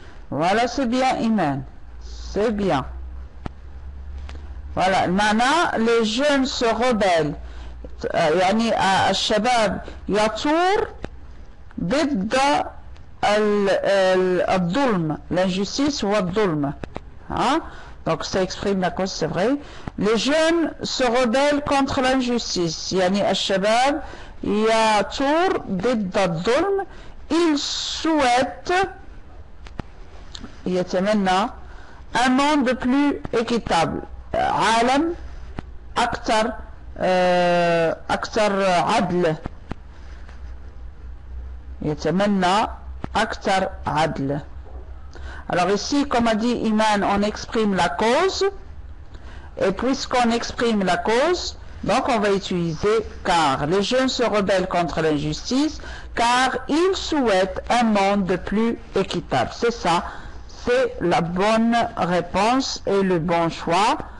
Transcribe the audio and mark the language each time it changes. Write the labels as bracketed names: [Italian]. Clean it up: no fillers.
[French] Voilà, c'est bien, Iman. C'est bien. Voilà, [Arabic] المعنى [French] les jeunes se rebellent [Arabic] يعني الشباب يثور ضد الظلم, [French] l'injustice ou [Arabic] الظلم, [French] hein? Donc ça exprime la cause, c'est vrai. Les jeunes se rebellent contre l'injustice, [Arabic] يعني الشباب يثور ضد الظلم. [French] Ils souhaitent, [Arabic] يتمنى, [French] un monde plus équitable, [Arabic] عالم أكثر عدل, يتمنى أكثر عدل. [French] Alors ici, comme a dit Iman, on exprime la cause, et puisqu'on exprime la cause, donc on va utiliser car. Les jeunes se rebellent contre l'injustice car ils souhaitent un monde plus équitable. C'est ça, c'est la bonne réponse et le bon choix.